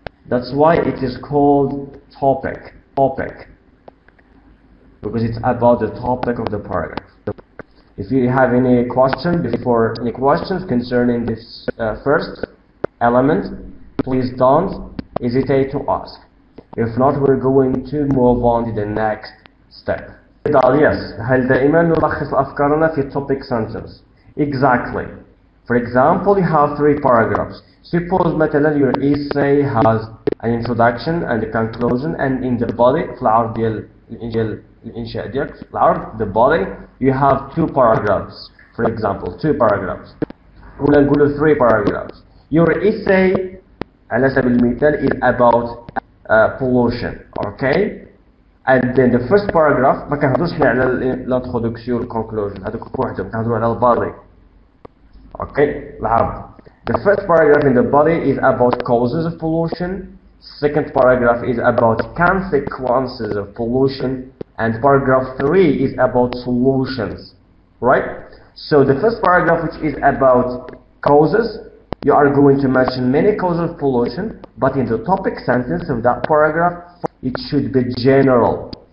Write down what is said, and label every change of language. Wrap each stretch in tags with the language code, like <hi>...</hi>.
<en>That's why it is called topic, because it's about the topic of the paragraph. If you have any questions concerning this first element, please don't hesitate to ask. If not, we're going to move on to the next step.</en> <ar>Yes, هل دائما نلخص أفكارنا في topic sentence?</ar> <en>Exactly. For example, you have 3 paragraphs. Suppose مثلا your essay has an introduction and a conclusion, and in the body</en> <ar>في العرض ديال الإنشاء ديالك في العرض</ar> <en>the body you have 2 paragraphs. For example, 2 paragraphs.</en> <ar>ولا نقولوا 3 paragraphs.</ar> <en>Your essay</en> <ar>على سبيل المثال</ar> <en>is about pollution, okay? And then the first paragraph</en> <ar>ما كنهضروش حنا على الانترودكسيون والكونكلوجن، هذوك بوحدهم كنهضروا على البادي. Okay, العرض.</ar> <en>The first paragraph in the body is about causes of pollution. Second paragraph is about consequences of pollution, and paragraph 3 is about solutions, right? So the first paragraph, which is about causes, you are going to mention many causes of pollution, but in the topic sentence of that paragraph, it should be general.</en>